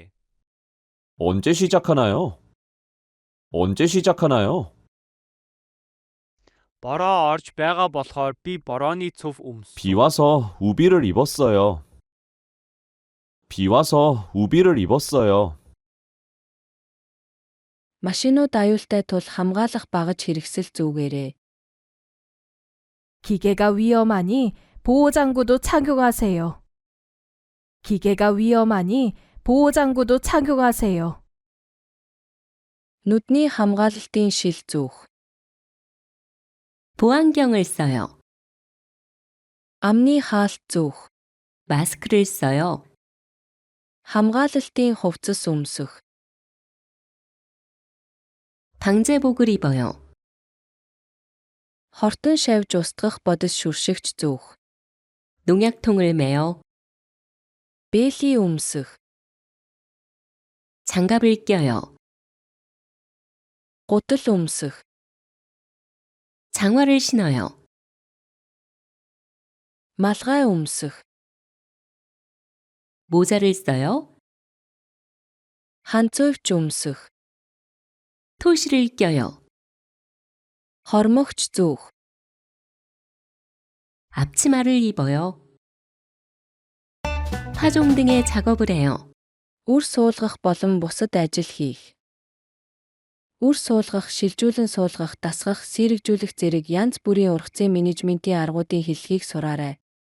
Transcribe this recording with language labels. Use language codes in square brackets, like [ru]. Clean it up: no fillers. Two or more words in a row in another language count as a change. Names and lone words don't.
[ko] 언제 시작하나요? 언제 시작하나요? [mn] Бороо орж байгаа болохоор би борооны цөв өмс. [ko] 비 와서 우비를 입었어요. 비 와서 우비를 입었어요. [mn] Машинууд аюултай тул хамгаалах багаж хэрэгсэл зүүгээрэй. [ko] 기계가 위험하니 보호장구도 착용하세요. 기계가 위험하니 보호장구도 착용하세요. [mn] Нүдний хамгаалалтын шил зүүх. [ko] 보안경을 써요. [mn] Амны хаалт зүүх. [ko] 마스크를 써요. [mn] Хамгаалалтын хувцас өмсөх. [ko] 방제복을 입어요. [mn] Хортон шавж устгах бодис шүршигч зүүх. [ko] 농약통을 매요. [mn] Бээли өмсөх. [ko] 장갑을 껴요. [mn] Гутал өмсөх. [ko] 장화를 신어요. [mn] Малгай өмсөх. [ko] 모자를 써요. [mn] Ханцуйвч өмсөх. [ko] 토시를 껴요. [mn] Хормогч зүүх. [ko] 앞치마를 입어요. 파종 등의 작업을 해요. [mn] Үр суулгах болон бусад ажил хийх. Үр суулгах, шилжүүлэн суулгах, дасгах, сэрэгжүүлэх зэрэг янз бүрийн ургацын менежментийн аргуудын хэллэгийг сураарай.